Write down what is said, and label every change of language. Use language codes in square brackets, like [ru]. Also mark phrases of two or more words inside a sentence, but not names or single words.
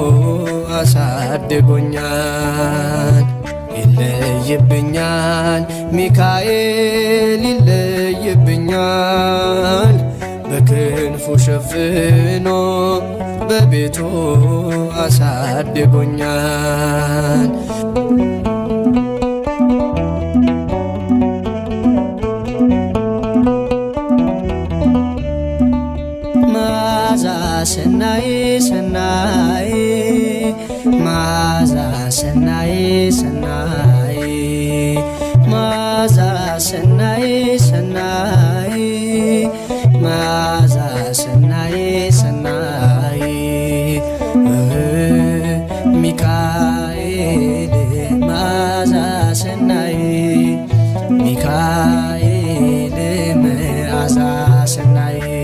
[am] አሳድጎኛል። ይለይብኛል ሚካኤል ይለይብኛል በክንፉ ሸፍኖ በቤቱ አሳድጎኛል። [gez] መዓዛ ሰናይ ሰናይ መዓዛ ሰናይ ሰናይ መዓዛ ሰናይ ሰናይ መዓዛ ሰናይ ሰናይ ሚካኤል መዓዛ ሰናይ ሚካኤል መዓዛ ሰናይ